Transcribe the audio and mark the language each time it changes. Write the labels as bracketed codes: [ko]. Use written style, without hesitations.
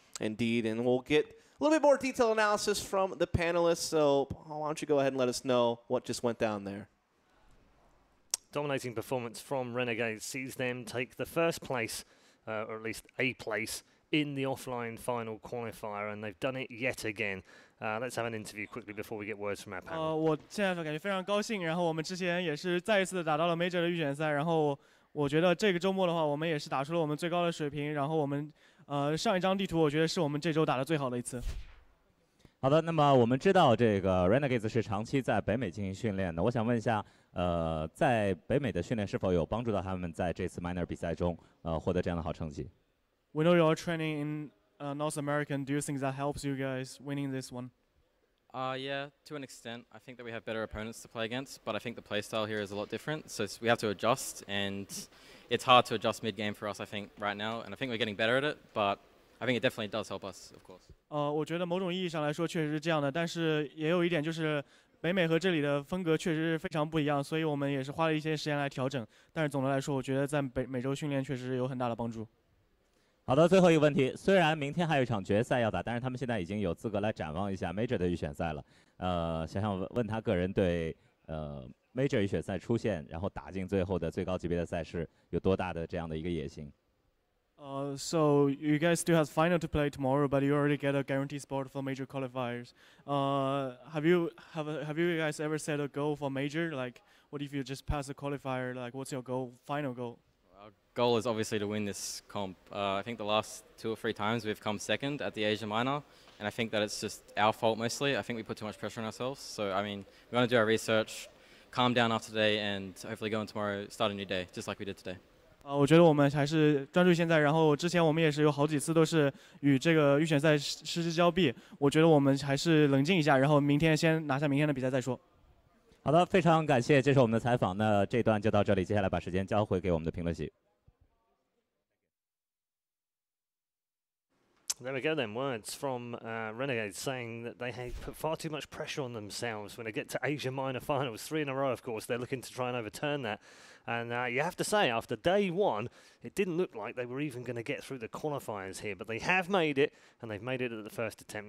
[en] Indeed, and we'll get a little bit more detailed analysis from the panelists, so why don't you go ahead and let us know what just went down there. Dominating performance from Renegades sees them take the first place, or at least a place, in the offline final qualifier, and they've done it yet again. Let's have an interview quickly before we get words from our panel. [zh] 我现在感觉非常高兴，然后我们之前也是再一次打到了 Major 的预选赛，然后我觉得这个周末的话，我们也是打出了我们最高的水平，然后我们上一张地图我觉得是我们这周打的最好的一次。好的，那么我们知道这个 Renegades 是长期在北美进行训练的，我想问一下，在北美的训练是否有帮助到他们在这次 Minor 比赛中获得这样的好成绩？ [en] We know you're training in North America. Do you think that helps you guys winning this one? Yeah, to an extent. I think that we have better opponents to play against, but I think the playstyle here is a lot different. So we have to adjust, and it's hard to adjust mid-game for us, I think, right now. And I think we're getting better at it, but I think it definitely does help us, of course. [zh] 我觉得某种意义上来说确实是这样的，但是也有一点就是北美和这里的风格确实是非常不一样，所以我们也是花了一些时间来调整。但是总的来说，我觉得在美洲训练确实有很大的帮助。好的，最后一个问题，虽然明天还有一场决赛要打，但是他们现在已经有资格来展望一下 Major 的预选赛了。想问他个人对Major 预选赛出现，然后打进最后的最高级别的赛事有多大的这样的一个野心？ [en] So you guys still have final to play tomorrow, but you already get a guaranteed spot for major qualifiers. Have you guys ever set a goal for major? Like, what if you just pass the qualifier? Like, what's your goal, final goal? Our goal is obviously to win this comp. I think the last 2 or 3 times we've come second at the Asia Minor, and I think that it's just our fault mostly. I think we put too much pressure on ourselves. So, I mean, we want to do our research, calm down after today, and hopefully go in tomorrow, start a new day, just like we did today. [zh] 我觉得我们还是专注现在，然后之前我们也是有好几次都是与这个预选赛失之交臂。我觉得我们还是冷静一下，然后明天先拿下明天的比赛再说。好的，非常感谢接受我们的采访。那这段就到这里，接下来把时间交回给我们的评论席。 [en] There we go then, words from Renegades saying that they have put far too much pressure on themselves when they get to Asia Minor finals. 3 in a row, of course. They're looking to try and overturn that. And you have to say, after day 1, it didn't look like they were even going to get through the qualifiers here. But they have made it, and they've made it at the first attempt.